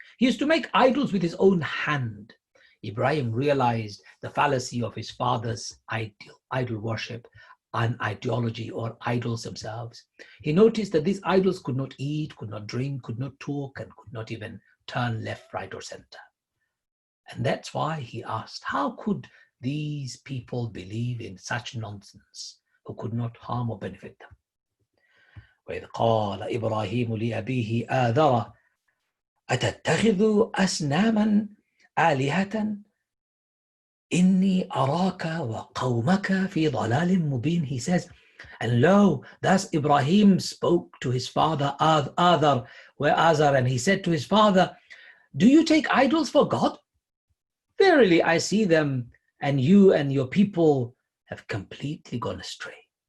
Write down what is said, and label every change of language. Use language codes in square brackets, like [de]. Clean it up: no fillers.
[en] He used to make idols with his own hand. Ibrahim realized the fallacy of his father's idol worship and ideology, or idols themselves. He noticed that these idols could not eat, could not drink, could not talk, and could not even turn left, right, or center. And that's why he asked, how could these people believe in such nonsense who could not harm or benefit them? [ar] وإذ قال إبراهيم لأبيه آذر أتتخذ أصناما آلهة إني أراك وقومك في ضلال مبين. [en] He says, and lo, thus Ibrahim spoke to his father Azar, and he said to his father, do you take idols for God? Verily I see them, and you and your people have completely gone astray.